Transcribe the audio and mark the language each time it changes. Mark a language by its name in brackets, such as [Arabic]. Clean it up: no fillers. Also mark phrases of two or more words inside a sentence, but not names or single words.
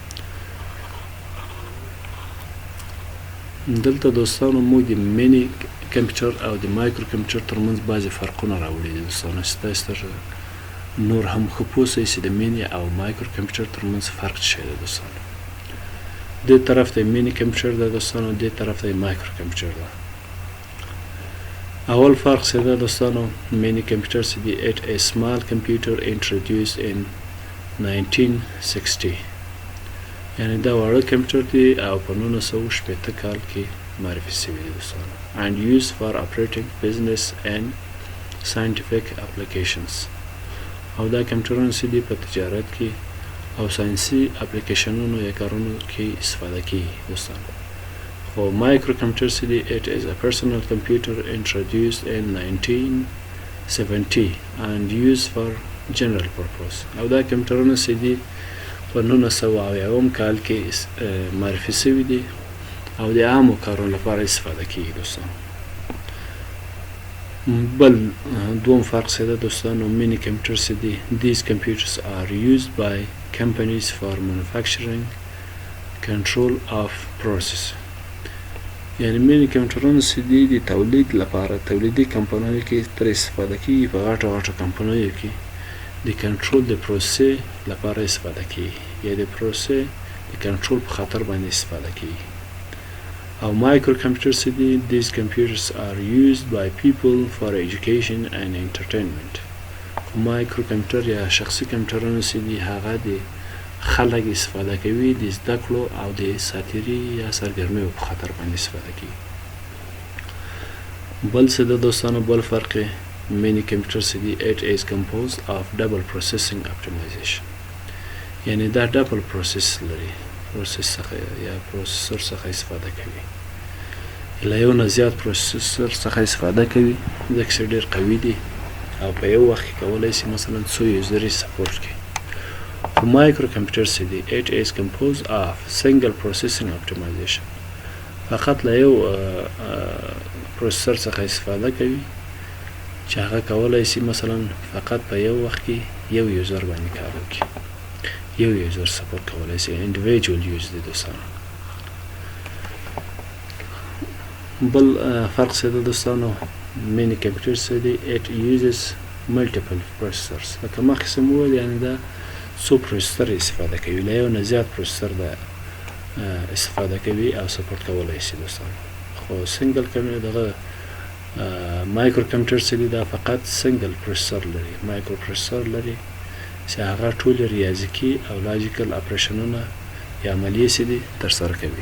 [Pashto] دلته دوستانو موږ د مینی کمپیوټر او د مایکرو کمپیوټر ترمنځ بعضې فرقونه راوړي دي دوستانو چې تاسې تر نور هم ښه پوه شئ چې د مینی او مایکرو کمپیوټر ترمنځ فرق څه شی دی دوستانو. دې طرف ته مینی کمپیوټر ده دوستانو دې طرف ته مایکرو کمپیوټر ده. اول فرق چې ده دوستانو مینی کمپیوټر چې دی [English] it is small computer introduced in 1960 [Pashto] یعنی دا واړه کمپیوټر دی او په 1960 کال کې معرفي شوی دی دوستانو [English] and used for operating business and scientific applications [Pashto] او دا کمپیوټرونه چې دي په تجارت کې او ساينسي اپلیکیشنونو یا کارونو کې استفاده کیږي دوستان. خو مایکرو کمپیوټر چې دی [English] it is a personal computer introduced in 1970 and used for general purpose. [Pashto] او دا کمپیوټرونه چې دی په 1970 کال کې معرفي شوي دي او د عامو کارونو لپاره استفاده کیږي دوستان. بل دوم فرق څه ده دوستانو، مینی کمپیوټر چې دی [English] these computers are used by companies for manufacturing control of process. [Pashto] یعنی مینی کمپیوټرونه چې دی د تولید لپاره تولیدي کمپنیو کې تر استفاده کیږي، په غټو کمپنیو کې د کنټرول د پروسې لپاره استفاده کیږي یا د پروسې د کنټرول په خاطر باندې استفاده کیږي. او مایکرو کمپیوټر چې دی [English] these computers are used by people for education and entertainment. [Pashto] مایکرو کمپیوټر یا شخصي کمپیوټرونه چې دی هغه د خلک استفاده کوي د زده کړو او د ساتیري یا سرګرمیو په خاطر باندې استفاده کوي. بل څه د دوستانو بل فرق مینی کمپیوټر چې دی [English] it is composed of double processing optimization. [Pashto] یعنی دا ډبل پروسس لري، پروسس څخه یا پروسسور څخه استفاده کوي، له یو نه زیات پروسسور څخه استفاده کوي ځکه چې ډېر قوي دي او په یو وخت کې کولی شي مثلا څو یوزري سپورټ کړي. خو مایکرو کمپیوټر چې دی [English] it is composed of single processing optimization. [Pashto] فقط له یو پروسسور څخه استفاده کوي چې هغه کولی شي مثلا فقط په یو وخت کې یو یوزر باندې کار وکړي، یو یوزر سپورټ کولی شي، [English] individual use [Pashto] دی دوستانو. بل فرق څه ده دوستانو، مینی کمپیوټر چې دی [English] it uses multiple processors. [Pashto] لکه مخکې څه مو وویل یعنې دا څو پروسسر استفاده کوي، له یو نه زیات پروسسر دا استفاده کوي او سپورټ کولی شي دوستانو. خو سنګل دغه مایکرو کمپیوټر چې دی دا فقط سنګل پروسسر لري، مایکرو پروسسر لري چې هغه ټول ریاضیکي او لاجیکل اپریشنونه یا عملیې چې دي ترسره کوي.